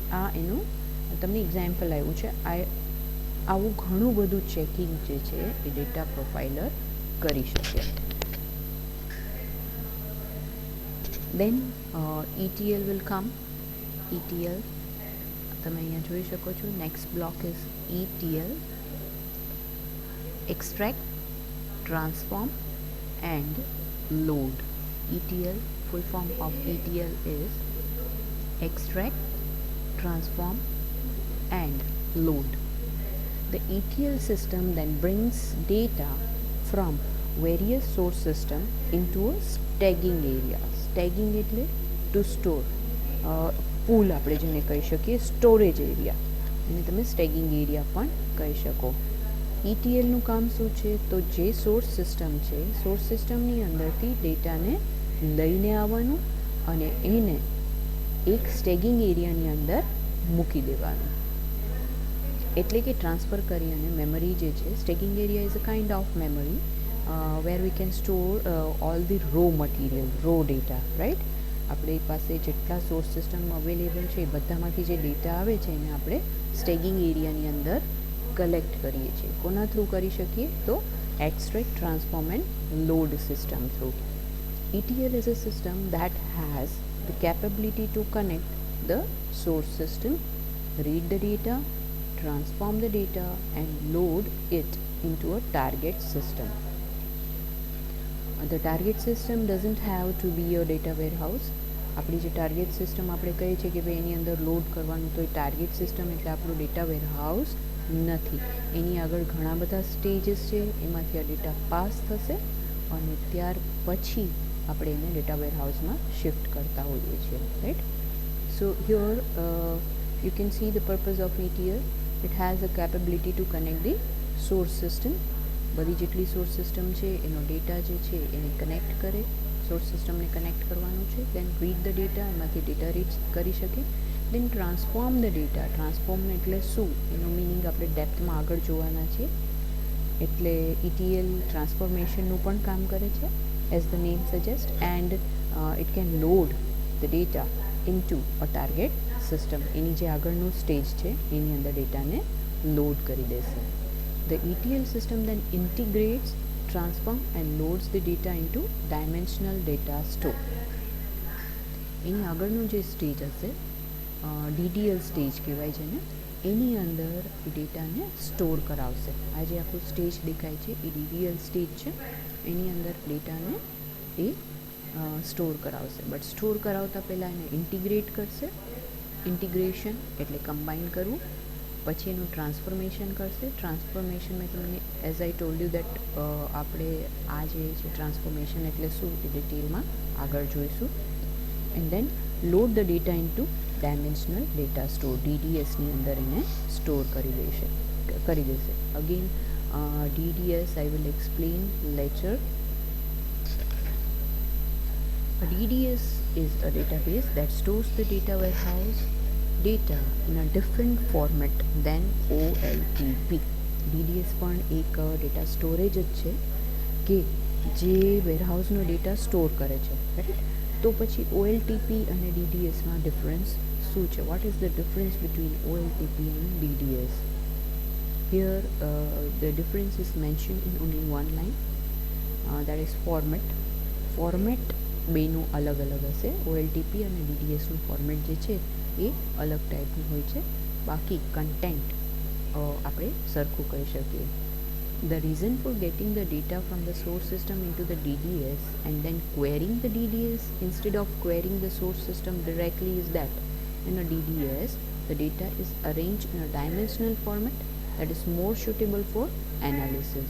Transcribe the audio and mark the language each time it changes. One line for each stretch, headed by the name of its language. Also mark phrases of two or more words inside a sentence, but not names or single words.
Gujarati: આ એનું તમને એક્ઝામ્પલ આવ્યું છે. આવું ઘણું બધું ચેકિંગ જે છે એ
English: data profiler
Gujarati: કરી શકે.
English: દેન ETL will come.
Gujarati: ETL તમે અહીંયા જોઈ શકો છો.
English: Next block is ETL, extract, transform and load. ETL, full form of ETL is extract, transform and load. The ETL system then brings data from various source system into a staging area. Staging એટલે to store,
Gujarati: પૂલ આપણે જેને કહી શકીએ,
English: storage area,
Gujarati: એને તમે
English: staging area
Gujarati: પણ કહી શકો. ETLનું કામ શું છે? તો જે
English: source system
Gujarati: છે, સોર્સ સિસ્ટમની અંદરથી ડેટાને લઈને આવવાનું અને એને એક સ્ટેગિંગ એરિયાની અંદર મૂકી દેવાનું, એટલે કે ટ્રાન્સફર કરી અને મેમરી જે છે,
English: staging area is a kind of memory where we can store all the raw material, raw data, right.
Gujarati: આપણી પાસે જેટલા
English: source system
Gujarati: અવેલેબલ છે એ બધામાંથી જે ડેટા આવે છે એને આપણે સ્ટેગિંગ એરિયાની અંદર કલેક્ટ કરીએ છીએ. કોના થ્રુ કરી શકીએ?
English: તો extract, transform and load system through. ETL is a system that has the capability to connect the source system, read the data, transform the data and load it into a target system. The target system doesn't have to be a data warehouse.
Gujarati: આપણી જે
English: target system
Gujarati: આપણે કહીએ છીએ કે ભાઈ એની અંદર લોડ કરવાનું, તો એ
English: target system
Gujarati: એટલે આપણું
English: data warehouse
Gujarati: નથી. એની આગળ ઘણા બધા સ્ટેજીસ છે, એમાંથી આ ડેટા પાસ થશે અને ત્યાર પછી આપણે એને ડેટા વેરહાઉસમાં શિફ્ટ કરતા હોઈએ છીએ, રાઈટ.
English: So here you can see the purpose of ETL. It has the capability to connect the source system.
Gujarati: બધી જેટલી
English: source system
Gujarati: છે એનો ડેટા જે છે એને કનેક્ટ કરે, સોર્સ સિસ્ટમને કનેક્ટ કરવાનું છે.
English: Then read the data,
Gujarati: એમાંથી ડેટા રીડ કરી શકે.
English: Then transform the data.
Gujarati: ટ્રાન્સફોર્મ એટલે શું એનો મિનિંગ આપણે ડેપ્થમાં આગળ જોવાના છીએ. એટલે ETL ટ્રાન્સફોર્મેશનનું પણ કામ કરે છે,
English: as the name suggest. And it can load the data into a target system.
Gujarati: એની જે આગળનું સ્ટેજ છે એની અંદર ડેટાને લોડ કરી દેશે.
English: The ETL system then integrates, transform and loads the data into dimensional data store.
Gujarati: એની આગળનું જે સ્ટેજ હશે DDL સ્ટેજ કહેવાય છે ને, એની અંદર એ ડેટાને સ્ટોર કરાવશે. આ જે આખું સ્ટેજ દેખાય છે એ DDL સ્ટેજ છે. એની અંદર ડેટાને એ સ્ટોર કરાવશે. બટ સ્ટોર કરાવતા પહેલાં એને ઇન્ટિગ્રેટ કરશે. ઇન્ટિગ્રેશન એટલે કમ્બાઈન કરવું. પછી એનું ટ્રાન્સફોર્મેશન કરશે. ટ્રાન્સફોર્મેશન મેં તમને
English: as I told you that
Gujarati: આપણે આ જે છે ટ્રાન્સફોર્મેશન એટલે શું એ ડિટેલમાં આગળ જોઈશું.
English: And then load the data into dimensional data store,
Gujarati: DDSની અંદર એને સ્ટોર કરી દેશે.
English: અગેન DDS I will explain later. A DDS is a database that stores the data warehouse data in a different format than OLTP.
Gujarati: DDS પણ એક
English: data storage
Gujarati: જ છે કે જે વેરહાઉસનો ડેટા સ્ટોર કરે છે, રાઈટ? તો પછી OLTP અને DDSમાં ડિફરન્સ શું છે?
English: What is the difference between OLTP and DDS? Here the difference is mentioned in only one line, that is format.
Gujarati: ફોર્મેટ બેનું અલગ અલગ હશે. OLTP અને DDSનું ફોર્મેટ જે છે એ અલગ ટાઈપનું હોય છે. બાકી કન્ટેન્ટ આપણે સરખું કહી શકીએ.
English: The reason for getting the data from the source system into the DDS and then querying the DDS instead of querying the source system directly is that in a DDS the data is arranged in a dimensional format that is more suitable for analysis.